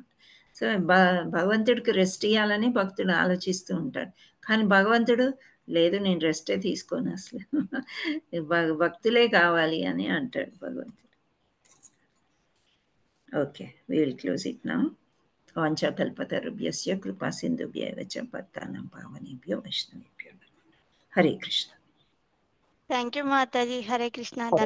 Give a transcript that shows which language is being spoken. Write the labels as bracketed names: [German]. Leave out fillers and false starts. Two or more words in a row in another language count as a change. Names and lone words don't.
[Telugu] సో భగవంతుడికి రెస్ట్ ఇవ్వాలని భక్తుడు ఆలోచిస్తూ ఉంటాడు. కానీ భగవంతుడు లేదు, నేను రెస్టే తీసుకోను అసలు, భక్తులే కావాలి అని అంటాడు భగవంతుడు. [English] Okay, we will close it now. [Sanskrit] వాంఛాకల్పతరుభ్యస్య కృపా సింధుభ్యైవ చ పతితానాం పావనేభ్యో వైష్ణవేభ్యో నమః. హరే కృష్ణ. [English] thank you మాతాజీ. హరే కృష్ణ.